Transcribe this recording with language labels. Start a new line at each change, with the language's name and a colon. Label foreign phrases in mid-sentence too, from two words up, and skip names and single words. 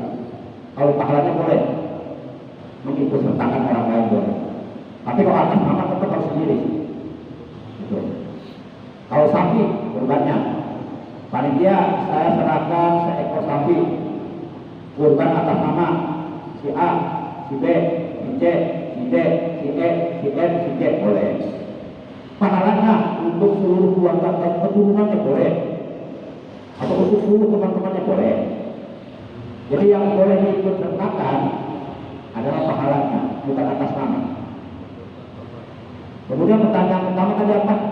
Indonesian: Kalau pahalanya boleh mengikut sertakan orang lain boleh. Tapi kalau atas nama tetap harus sendiri. Gitu. Kalau sapi kurbannya, panitia saya serahkan seekor sapi kurban atas nama si A, si B, si C, si D, si E, si F, si G boleh. Pahalanya untuk seluruh keluarga dan keturunannya boleh, atau untuk seluruh teman-temannya boleh. Jadi yang boleh diikut sertakan adalah pahalanya, bukan atas nama. Kemudian pertanyaan pertama tadi apa?